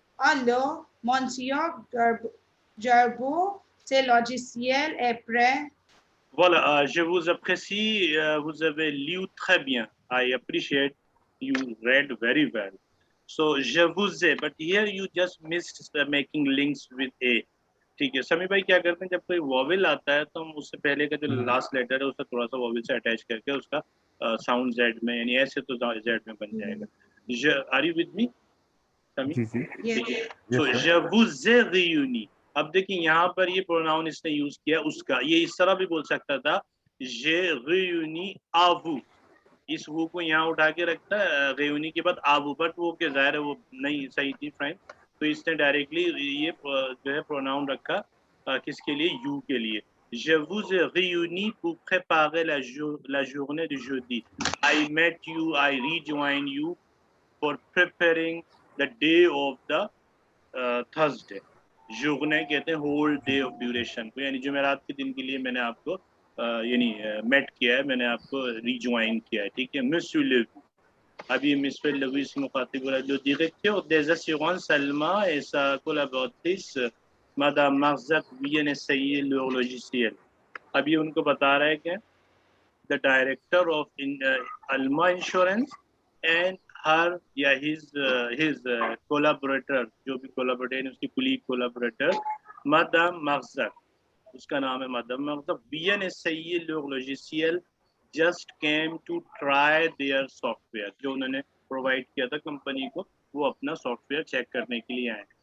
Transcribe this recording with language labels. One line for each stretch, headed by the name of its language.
French: Alors, monsieur Gerbeau, ce logiciel est prêt. Voilà, je vous apprécie, vous avez lu très bien.
English: I appreciate you read very well. So
French: je vous ai,
English: but here you just missed making links with a.
Hindi: ठीक है समी भाई, क्या करते हैं जब कोई vowel आता है तो हम उससे पहले का जो लास्ट लेटर है उसका थोड़ा सा वॉवेल से अटैच करके उसका साउंड जेड में, यानी ऐसे तो जेड में बन जाएगा।
English: Are you with me Sammy?
Hindi: जी जी ठीक है।
English: Yes.
Hindi: सो
French: je vous ai réuni,
Hindi: अब देखिए यहाँ पर ये प्रोनाउन इसने यूज किया उसका, ये इस तरह भी बोल सकता था
French: j'ai réuni à vous,
Hindi: इस वो को यहाँ उठा के रखता है रेयूनी के बाद आबू, बट वो के जाहिर है वो नहीं सही थी फ्रेंड, तो इसने डायरेक्टली ये जो है प्रोनाउन रखा किसके लिए, यू के लिए।
French: Je vous ai réuni pour préparer la journée de jeudi.
English: I met you, I rejoined you for preparing the day of the Thursday.
Hindi: journée कहते हैं
English: whole day of duration
Hindi: को, यानी जुमेरात के दिन के लिए मैंने आपको यानी मेट किया है, मैंने आपको रिज्वाइन किया है, ठीक है।
French: Monsieur Levu,
Hindi: अभी Monsieur Levu से मुखातिब हो रहा है,
French: जो directeur des assurances Salma et sa collaboratrice Madame Marzak viennent essayer leur logiciel.
Hindi: अभी उनको बता रहा है कि
English: the director of Alma Insurance
Hindi: and her या his collaborator, जो भी collaborator है उसकी colleague collaborator Madame Marzak, उसका नाम है मदम मतलब बीएन एसआई लोग लॉजिशियल
English: just came to try their software,
Hindi: जो उन्होंने प्रोवाइड किया था कंपनी को, वो अपना सॉफ्टवेयर चेक करने के लिए आए।